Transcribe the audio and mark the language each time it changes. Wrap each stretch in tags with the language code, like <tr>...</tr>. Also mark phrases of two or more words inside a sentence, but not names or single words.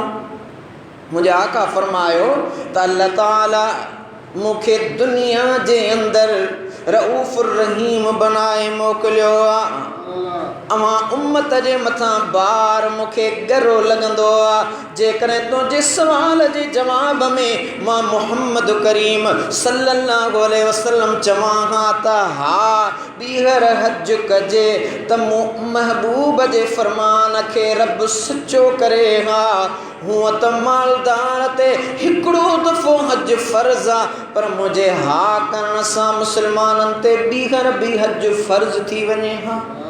<sd>मुंहिंजा आका फरमायो त अल्लाह ताला मूंखे दुनिया जे अंदरि</sd> <ar>رؤوف رحيم</ar> <sd>बनाए मोकिलियो आहे। अव्हां उम्मत जे मथां बार मूंखे ॻरो लॻंदो आहे जेकॾहिं तुंहिंजे सवाल जे जवाब में मां मुहम्मद करीम</sd> <ar>صلى الله عليه وسلم</ar> <sd>चवां हा त हा ॿीहर हज कजे त मूं महबूब जे फ़रमान खे रब सचो करे हा। हूअं त मालदार ते हिकिड़ो दफ़ो हज फ़र्ज़ आहे, पर मुंहिंजे हा करण सां मुस्लमाननि ते ॿीहर बि हज फ़र्ज़ थी वञे हा।</sd>